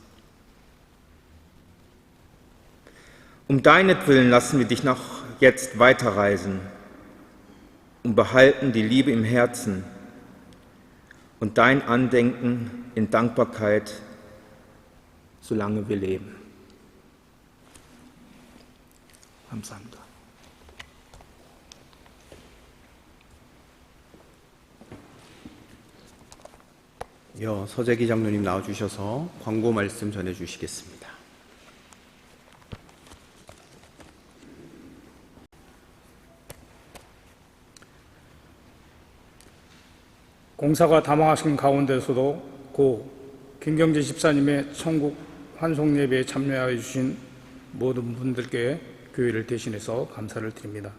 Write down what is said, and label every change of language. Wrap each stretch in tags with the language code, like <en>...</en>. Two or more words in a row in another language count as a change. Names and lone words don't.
<de>Um deinetwillen lassen wir dich noch jetzt weiterreisen und behalten die Liebe im Herzen und dein Andenken in Dankbarkeit, solange wir leben.</de> <ko>감사합니다. 서재기 장로님 나와주셔서 광고 말씀 전해주시겠습니다. 공사가 다망하신 가운데서도 고 김경재 집사님의 천국 환송 예배에 참여하여 주신 모든 분들께 교회를 대신해서 감사를 드립니다.</ko>